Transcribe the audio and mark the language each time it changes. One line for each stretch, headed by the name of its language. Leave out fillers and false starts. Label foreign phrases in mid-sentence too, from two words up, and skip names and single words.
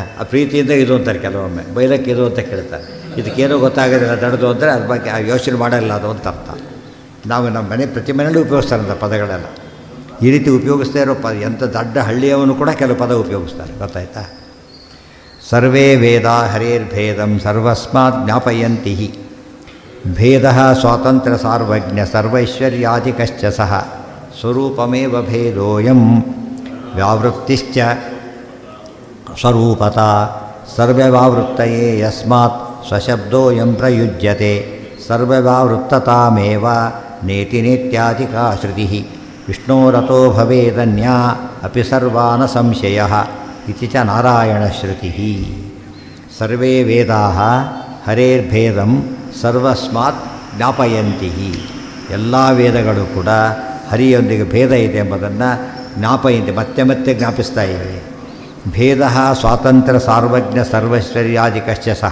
Kannada: ಆ ಪ್ರೀತಿಯಿಂದ ಇದು ಅಂತಾರೆ ಕೆಲವೊಮ್ಮೆ, ಬೈಲಕ್ಕೆ ಇದು ಅಂತ ಕೇಳ್ತಾರೆ. ಇದಕ್ಕೇನೋ ಗೊತ್ತಾಗೋದಿಲ್ಲ ದಡದು ಅಂದರೆ ಅದ್ರ ಬಗ್ಗೆ ಯೋಚನೆ ಮಾಡಲ್ಲ ಅದು ಅಂತ ಅರ್ಥ. ನಾವು ನಮ್ಮ ಮನೆ ಪ್ರತಿ ಮನೆಯಲ್ಲೂ ಉಪಯೋಗಿಸ್ತಾರಂಥ ಪದಗಳೆಲ್ಲ. ಈ ರೀತಿ ಉಪಯೋಗಿಸ್ತಾ ಇರೋ ಎಂಥ ದೊಡ್ಡ ಹಳ್ಳಿಯವನು ಕೂಡ ಕೆಲವು ಪದ ಉಪಯೋಗಿಸ್ತಾರೆ, ಗೊತ್ತಾಯ್ತಾ.
Sanskrit: ಸರ್ವೇ ವೇದ ಹರೇರ್ಭೇದಂ ಸರ್ವಸ್ಮಾತ್ ಜ್ಞಾಪಯಂತಿ. ಭೇದ ಸ್ವಾತಂತ್ರ್ಯ ಸಾರ್ವಜ್ಞ ಸರ್ವೈಶ್ವರ್ಯಾಧಿಕಶ್ಚ ಸಹ ಸ್ವರೂಪಮೇವ ಭೇದೋಯಂ ವ್ಯಾವೃತ್ತಿಶ್ಚ ಸ್ವರೂಪತ ಸರ್ವ್ಯಾವೃತ್ತಯೇ ಯಸ್ಮಾತ್ ಸ್ವಶಬ್ದೋಯಂ ಪ್ರಯುಜ್ಯತೆ ಸರ್ವ್ಯಾವೃತ್ತತಾಮೇವ ನೇತಿ ನೇತ್ಯಾಧಿಕಾ ಶ್ರುತಿ. ವಿಷ್ಣೋರತೋ ಭವೇದನ್ಯಾ ಅಪಿ ಸರ್ವಾನ ಸಂಶಯಃ ಇತಿ ಚ ನಾರಾಯಣಶ್ರುತಿ. ಸರ್ವೇ ವೇದಾಃ ಹರೇರ್ಭೇದಂ ಸರ್ವಸ್ಮಾತ್ ಜ್ಞಾಪಯಂತಿ.
Kannada: ಎಲ್ಲ ವೇದಗಳು ಕೂಡ ಹರಿಯೊಂದಿಗೆ ಭೇದ ಇದೆ ಎಂಬುದನ್ನು ಜ್ಞಾಪಯಂತಿ, ಮತ್ತೆ ಮತ್ತೆ ಜ್ಞಾಪಿಸ್ತಾ ಇವೆ.
Sanskrit: ಭೇದ ಸ್ವಾತಂತ್ರ್ಯ ಸಾರ್ವಜ್ಞ ಸರ್ವೈಶ್ವರ್ಯಾಧಿಕಶ್ಚ ಸಹ.